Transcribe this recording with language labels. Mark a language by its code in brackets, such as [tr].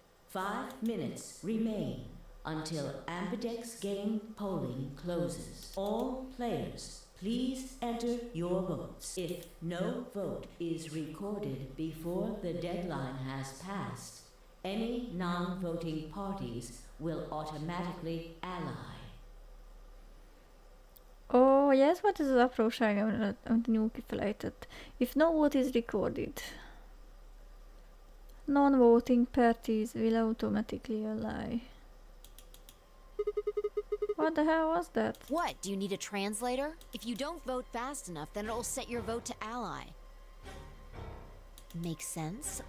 [en] Five minutes remain until Ambidex game polling closes. All players, please enter your votes. If no vote is recorded before the deadline has passed, any non-voting parties will automatically ally. [hu] Ó, hogy ez volt ez az apróság, amit Nyúl kifelejtett. [en] If no vote is recorded, non-voting parties will automatically ally. What the hell was that? What? Do you need a translator? If you don't vote fast enough, then it'll set your vote to ally. Makes sense?